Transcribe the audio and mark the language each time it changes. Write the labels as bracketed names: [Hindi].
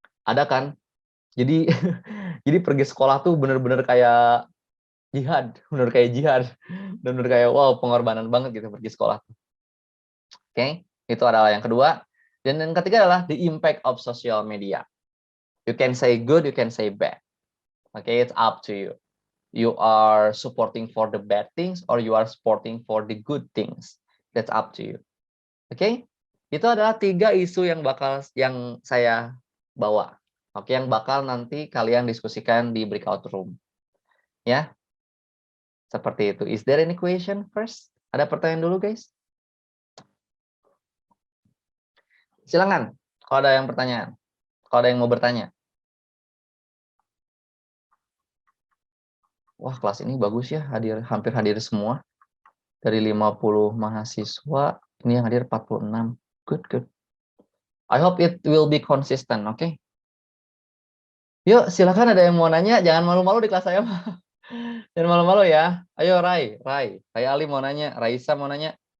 [Indonesian] Ada kan? Jadi jadi pergi sekolah tuh bener-bener kayak jihad, bener kayak jihad, dan bener kayak wow pengorbanan banget gitu pergi sekolah. Oke, itu adalah yang kedua. Dan yang ketiga adalah [English] the impact of social media. You can say good, you can say bad. Okay, it's up to you. You are supporting for the bad things or you are supporting for the good things. That's up to you. [Indonesian] Oke, itu adalah 3 isu yang saya bawa. Oke, yang bakal nanti kalian diskusikan di breakout room. Ya, seperti itu. [English] Is there any question first? [Indonesian] Ada pertanyaan dulu, guys? Silakan, kalau ada yang pertanyaan. Kalau ada yang mau bertanya. Wah, kelas ini bagus ya, hampir hadir semua. Dari 50 mahasiswa, ini yang hadir 46. [English] Good. I hope it will be consistent, oke? [Indonesian] Yuk, silakan ada yang mau nanya, jangan malu-malu di kelas saya. Jangan malu-malu ya. Ayo, Rai Ali mau nanya, Raisa mau nanya.